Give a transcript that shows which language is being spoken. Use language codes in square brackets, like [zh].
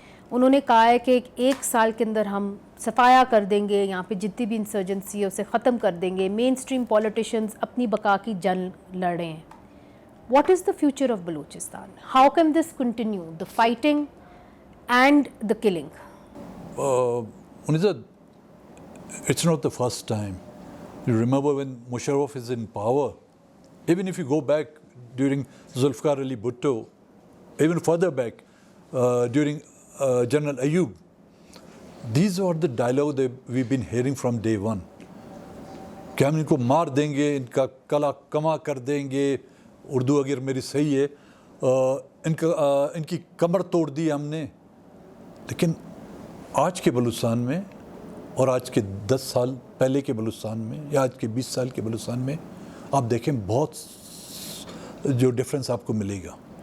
[ur] انہوں نے کہا ہے کہ ایک سال کے اندر ہم صفایا کر دیں گے، یہاں پہ جتنی بھی انسرجنسی ہے اسے ختم کر دیں گے، مین سٹریم پولیٹیشنز اپنی بقا کی جنگ لڑ رہے ہیں. [en] What is the future of Balochistan? How can this continue, the fighting and the killing? Munisa, it's not the first time. You remember when Musharraf is in power, even if you go back during Zulfikar Ali Bhutto, even further back during General Ayub, these are the dialogue that we've been hearing from day one. [ur] کہ ہم ان کو مار دیں گے، ان کا کلا کما کر دیں گے، اردو اگر میری صحیح ہے، ان کی کمر توڑ دی ہم نے. لیکن آج کے بلوچستان میں اور آج کے 10 سال پہلے کے بلوچستان میں یا آج کے 20 سال کے بلوچستان میں آپ دیکھیں بہت جو ڈفرینس آپ کو ملے گا.